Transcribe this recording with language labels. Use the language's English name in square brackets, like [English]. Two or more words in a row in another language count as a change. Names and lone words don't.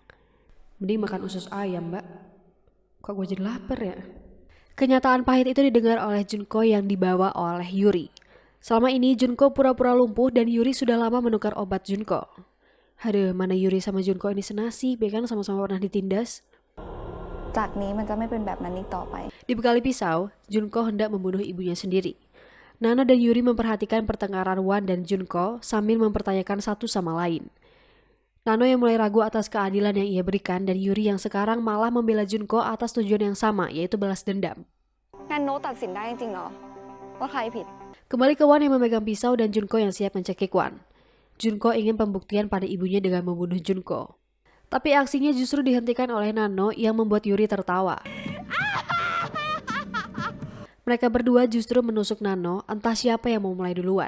[Indonesian] Mending makan usus ayam, mbak. Kok gue jadi lapar ya? Kenyataan pahit itu didengar oleh Junko yang dibawa oleh Yuri. Selama ini Junko pura-pura lumpuh dan Yuri sudah lama menukar obat Junko. Aduh, mana Yuri sama Junko ini senasib, ya kan sama-sama pernah ditindas. [Thai] จากนี้มันจะไม่เป็นแบบนั้นอีกต่อไป [Indonesian] Dibekali pisau, Junko hendak membunuh ibunya sendiri. Nano dan Yuri memperhatikan pertengkaran Wan dan Junko sambil mempertanyakan satu sama lain. Nano yang mulai ragu atas keadilan yang ia berikan dan Yuri yang sekarang malah membela Junko atas tujuan yang sama, yaitu balas dendam. [Thai] นันโนตัดสินได้จริงๆเหรอว่าใครผิด [Indonesian] Kembali ke Wan yang memegang pisau dan Junko yang siap mencekik Wan. Junko ingin pembuktian pada ibunya dengan membunuh Junko. Tapi aksinya justru dihentikan oleh Nano yang membuat Yuri tertawa. Mereka berdua justru menusuk Nano, entah siapa yang mau mulai duluan.